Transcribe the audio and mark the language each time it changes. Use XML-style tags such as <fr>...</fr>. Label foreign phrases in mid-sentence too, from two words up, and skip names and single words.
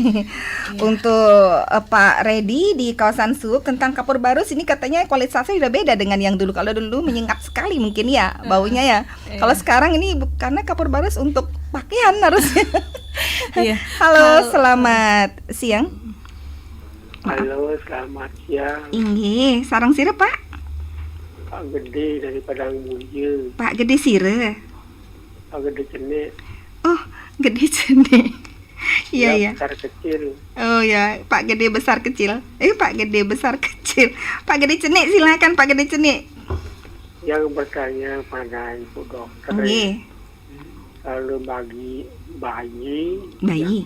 <id>Untuk Pak Redi di kawasan Subuk tentang kapur barus ini katanya kualitasnya sudah beda dengan yang dulu. Kalau dulu menyengat sekali mungkin ya baunya ya. Kalau sekarang ini karena kapur barus untuk pakaian harusnya. Halo, selamat siang. Halo, selamat siang. Ini sarang sire Pak. Pak Gede dari Padang Muja. Pak Gede sire. Pak Gede Cenik. Oh, Gede Cenik. Iya ya. Besar kecil. Oh ya, Pak Gede besar kecil. Pak Gede besar kecil. Pak Gede Cenik, silakan Pak Gede Cenik. Yang bertanya pada Ibu Dokter. Kalau bagi bayi. Bayi.</id>